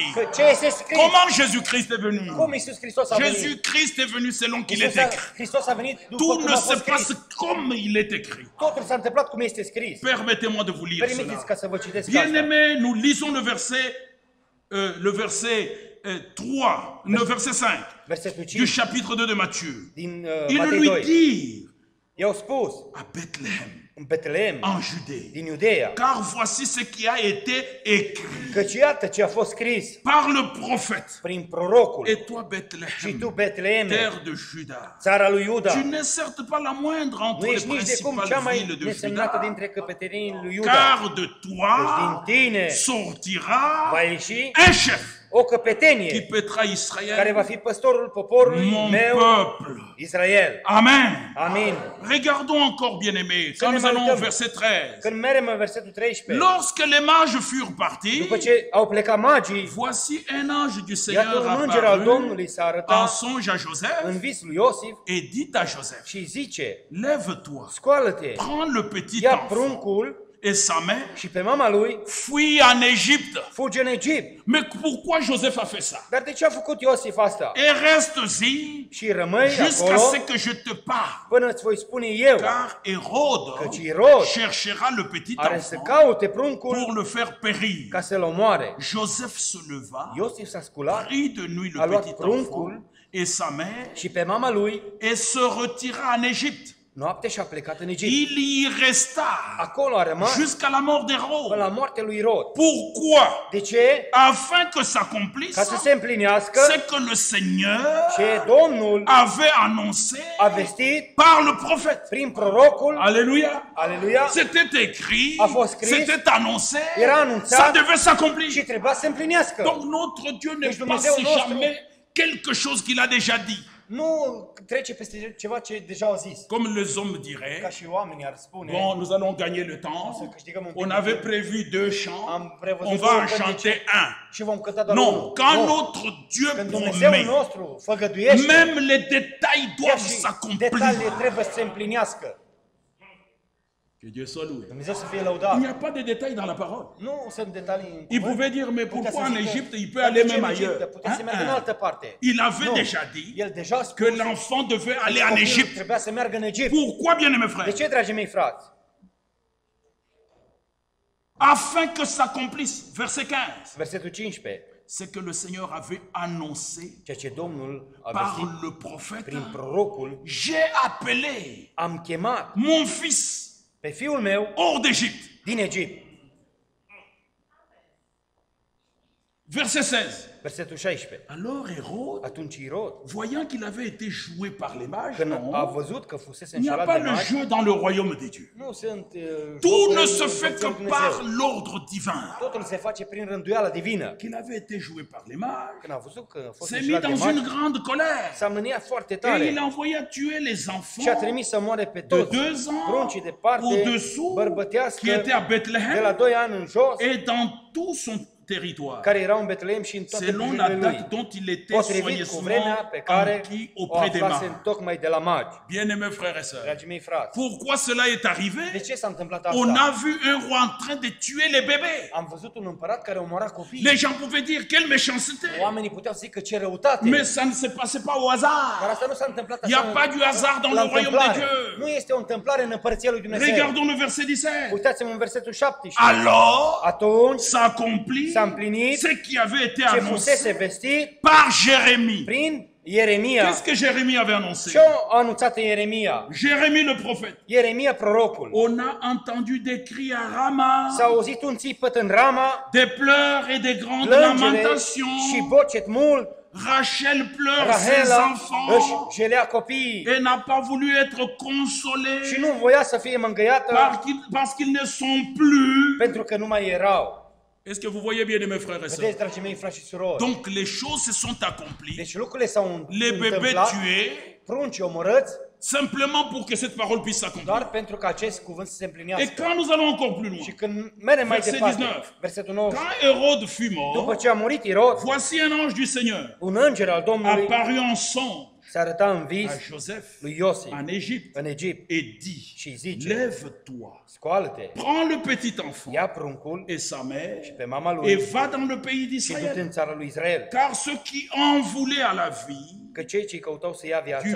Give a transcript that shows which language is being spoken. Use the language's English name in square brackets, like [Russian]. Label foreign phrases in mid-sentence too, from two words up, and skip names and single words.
[Romanian] Că ce este scris. [French] Comment Jésus-Christ est venu? [Romanian] Cum Iisus Hristos a venit? [French] Jésus-Christ est venu selon qu'il est [Romanian] Iisus [French] écrit. [Romanian] Hristos a venit după [French] Tout [Romanian] cum [French] ne [Romanian] a [French] se [Romanian] fost [French] passe [Romanian] scris. [French] comme il est écrit. [Romanian] Totul s-a întâmplat cum este scris. [French] Permettez-moi de vous lire [Romanian] Permiteți [French] cela. [Romanian] ca să vă citesc asta. [French] Bien-aimés, nous lisons le verset 3, le verset 5 [Romanian] Versetul [French] du [Romanian] 5 [French] chapitre 2 de Matthieu. [Romanian] din [French] Il [Romanian] Matei lui 2. [French] dit [Romanian] I-au spus [French] à Bethléem, [Romanian] în Betleem, [French] en Judée, [Romanian] din Iudeea, [French] car voici ce qui a été écrit [Romanian] căci iată ce a fost scris [French] par le prophète. [Romanian] prin prorocul. [French] Et toi, [Romanian] Și [French] Bethléem, [Romanian] tu, Betleeme, [French] terre de Juda, [Romanian] țara lui Iuda, [French] tu n'es certes pas la moindre [Romanian] nu [French] entre les [Romanian] ești nici de cum cea [French] principales villes [Romanian] mai [French] de [Romanian] nesemnată [French] Juda, [Romanian] dintre căpetenii lui Iuda. [French] car de [Romanian] Deci [French] toi [Romanian] din tine [French] sortira [Romanian] va ieși [French] un chef [Romanian] o [French] qui [Romanian] căpetenie [French] pètera [Romanian] care [French] Israël, [Romanian] va fi păstorul poporului [French] mon [Romanian] meu, [French] peuple. [Romanian] Israel. [French] Amen. [Romanian] Amin. [French] Regardons encore, bien-aimés, quand nous allons au verset 13. [Romanian] Când mergem în versetul 13, [French] Lorsque les mages furent partis, [Romanian] după ce au plecat magii, [French] voici un ange du [Romanian] iată [French] Seigneur [Romanian] un înger al [French] apparut [Romanian] Domnului s-a [French] en [Romanian] arătat [French] songe à Joseph [Romanian] în vis lui Iosif [French] et dit à Joseph, [Romanian] și zice, [French] lève-toi, [Romanian] scoală-te, [French] prends le petit [Romanian] ia [French] enfant [Romanian] pruncul [French] et sa mère, [Romanian] și pe mama lui, [French] fuis en Égypte. [Romanian] fuge în Egipt. [French] Mais pourquoi Joseph a fait ça? [Romanian] Dar de ce a făcut Iosif asta? [French] Et reste-y [Romanian] Și rămâi [French] jusqu'à [Romanian] acolo [French] ce que je te parle. [Romanian] până îți voi spune eu, [French] Car Hérode [Romanian] căci Irod [French] cherchera le petit [Romanian] are să [French] enfant [Romanian] caute pruncul [French] pour le faire périr. [Romanian] ca să-l omoare. [French] Joseph se leva, [Romanian] Iosif s-a sculat [French] prit de nuit [Romanian] a [French] le [Romanian] luat [French] petit [Romanian] pruncul [French] enfant et sa mère [Romanian] și pe mama lui [French] et se retira en Égypte. [Romanian] noapte și a plecat în Egipt. [French] Il y resta [Romanian] Acolo a rămas [French] jusqu'à la mort [Romanian] până [French] d'Hérode. [Romanian] la moartea lui Irod. [French] Pourquoi? [Romanian] De ce? [French] Afin que s'accomplisse [Romanian] Ca să se împlinească [French] ce que le Seigneur [Romanian] ce Domnul [French] avait annoncé [Romanian] a vestit [French] par le prophète. [Romanian] prin prorocul, [French] Alléluia. [Romanian] aleluia, [French] C'était écrit, [Romanian] A fost scris, [French] c'était annoncé, [Romanian] era anunțat, [French] ça devait s'accomplir. [Romanian] și trebuia să se împlinească. [French] Donc notre Dieu ne [Romanian] Deci [French] passe [Romanian] Dumnezeu nostru [French] jamais quelque chose qu'il a déjà dit. [Romanian] Nu trece peste ceva ce deja au zis. [French] Comme les hommes [Romanian] Ca [French] diraient, [Romanian] și oamenii ar spune, [French] bon, nous allons gagner le temps. On avait prévu 2 chants, on va en chanter un. [Romanian] și vom cânta doar [French] Non, [Romanian] unul. [French] quand [Romanian] Nu. [French] notre Dieu [Romanian] Când Dumnezeu [French] promet, [Romanian] nostru făgăduiește, [French] même les détails [Romanian] chiar [French] doivent [Romanian] și [French] s'accomplir. [Romanian] detaliile trebuie să se împlinească. [French] Que Dieu soit loué. [Romanian] Dumnezeu să fie [French] Il [Romanian] lăudat. [French] n'y a pas de détails dans la parole. [Romanian] Nu sunt detalii în [French] Il [Romanian] cuvânt. [French] pouvait dire, mais [Romanian] Putea [French] pourquoi [Romanian] să [French] en [Romanian] zică, [French] Égypte, il peut [Romanian] dar de [French] aller [Romanian] ce [French] même [Romanian] în Egipt? [French] ailleurs. [Romanian] Putea să meargă în altă parte. [French] Il avait [Romanian] Nu. [French] déjà dit [Romanian] El deja a [French] que [Romanian] spus [French] l'enfant devait aller [Romanian] că [French] en [Romanian] copilul [French] Égypte. [Romanian] trebuia să meargă în Egipt. [French] Pourquoi, bien-aimés [Romanian] De [French] frères? [Romanian] ce, dragii mei frați? [French] Afin que s'accomplisse, verset 15, [Romanian] Versetul 15. [French] c'est que le Seigneur avait annoncé [Romanian] Ceea ce Domnul a [French] par [Romanian] vestit [French] le prophète, [Romanian] prin prorocul, [French] j'ai appelé [Romanian] am chemat [French] mon fils [Romanian] pe fiul meu [French] hors d'Égypte. [Romanian] din Egipt. [French] Verset 16. [Romanian] Versetul 16. [French] Alors Hérode, [Romanian] Atunci Irod, [French] voyant qu'il avait été joué par les mages, [Romanian] când a [French] non, [Romanian] văzut că fusese [French] il n'y a [Romanian] înșelat [French] pas [Romanian] de [French] le [Romanian] magi, [French] jeu dans le royaume de Dieu. [Romanian] nu sunt [French] Tout ne [Romanian] jocurile [French] se [Romanian] lui [French] fait que [Romanian] Dumnezeu. [French] par l'ordre divin. [Romanian] Totul se face prin rânduiala divină. [French] Qu'il avait été joué par les mages, [Romanian] Când a văzut că a fost [French] s'est mis [Romanian] înșelat de [French] dans une [Romanian] magi, [French] grande colère. [Romanian] s-a mâniat foarte [French] Et [Romanian] tare [French] il a envoyé à tuer les [Romanian] și a [French] enfants [Romanian] trimis să moare pe [French] de [Romanian] toți [French] 2 ans [Romanian] pruncii de parte [French] au-dessous [Romanian] bărbătească [French] qui étaient à [Romanian] de la [French] Bethléem [Romanian] 2 ani în jos, [French] et dans tout son territoire, [Romanian] care erau în Betleem și în toate [French] selon la [Romanian] prejurile [French] date [Romanian] lui, [French] dont il était [Romanian] potrivit cu vremea [French] soigneusement [Romanian] pe care [French] enquis [Romanian] o [French] auprès des [Romanian] aflasem [French] mages. [Romanian] tocmai de la magi. [French] Bien-aimés frères et sœurs, [Romanian] Dragii mei frați, [French] pourquoi cela est [Romanian] de [French] arrivé? [Romanian] ce s-a întâmplat [French] On a [Romanian] asta? [French] vu un roi en train de tuer les bébés. [Romanian] Am văzut un împărat care omora copii. [French] Les gens pouvaient dire quelle méchanceté. [Romanian] Oamenii puteau zic că ce răutate. [French] Mais ça ne se passait pas au [Romanian] Dar [French] hasard. [Romanian] asta nu s-a întâmplat [French] Il n'y a [Romanian] așa [French] pas du hasard dans [Romanian] la [French] le royaume de [Romanian] întâmplare. [French] Dieu. [Romanian] Nu este o întâmplare în împărăția lui Dumnezeu. [French] Regardons le verset 17. [Romanian] Uitați-mă în versetul 17. [French] Alors [Romanian] Atunci [French] s'accomplit [Romanian] s-a împlinit [French] ce qui avait été [Romanian] ce fusese [French] annoncé [Romanian] vestit [French] par Jérémie. [Romanian] prin Ieremia. [French] Qu'est-ce que Jérémie avait annoncé? [Romanian] Ce a anunțat în Ieremia? [French] Jérémie le prophète. [Romanian] Ieremia prorocul. [French] On a entendu des cris à Rama, [Romanian] S-a auzit un țipăt în Rama, [French] des pleurs et des grandes [Romanian] plângere [French] lamentations. [Romanian] și bocet mult. [French] Rachel pleure ses [Romanian] Rahela [French] enfants [Romanian] își jelea copiii [French] et n'a pas voulu être consolée [Romanian] și nu voia să fie mângâiată [French] parce qu'ils ne sont plus. [Romanian] pentru că nu mai erau. [French] Est-ce que vous voyez bien, mes frères et sœurs? [Romanian] Vedeți, dragii mei frați și surori, [French] Donc les choses se sont accomplies. [Romanian] deci lucrurile s-au [French] Les bébés [Romanian] întâmplat, [French] tués, [Romanian] pruncii omorâți [French] simplement pour que cette parole puisse s'accomplir. [Romanian] doar pentru ca acest cuvânt să se [French] Et [Romanian] împlinească. [French] quand nous allons encore plus loin, [Romanian] Și când mergem mai [French] Verset [Romanian] departe, [French] 19. [Romanian] versetul 9, [French] quand Hérode fut [Romanian] după [French] mort, [Romanian] ce a murit Irod, [French] voici un ange du Seigneur [Romanian] un înger al Domnului [French] apparut en songe [Romanian] se arăta în vis [French] à Joseph [Romanian] lui Iosif [French] en Égypte [Romanian] în Egipt [French] et dit, [Romanian] și zice, [French] lève-toi, [Romanian] scoală-te, [French] prends le petit enfant [Romanian] ia pruncul [French] et sa mère [Romanian] și pe mama [French] et [Romanian] lui [French] va dans le pays [Romanian] și du-te în [French] d'Israël. [Romanian] țara lui Israel. [French] Car ceux qui en voulaient à la vie [Romanian] Că cei ce căutau să ia [French] du [Romanian] viața,